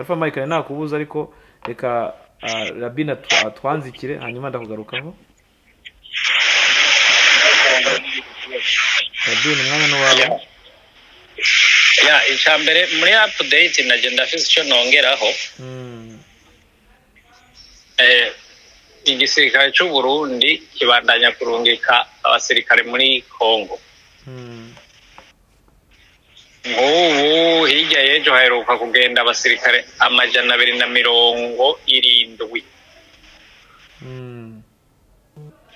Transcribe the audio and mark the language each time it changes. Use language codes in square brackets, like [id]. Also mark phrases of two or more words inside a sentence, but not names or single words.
[rn] Alpha Mike nakubuza, ariko reka Rabina twanzikire hanyuma ndakugarukaho. Rabina umwanya n'uwawe. Icyambere muri update nagenda afite icyo nongeraho. Igisirikare cy'u Burundi kibandanya kurungika abasirikare muri Kongo. Nk'ubu hirya y'ejo haheruka kugenda abasirikare 270.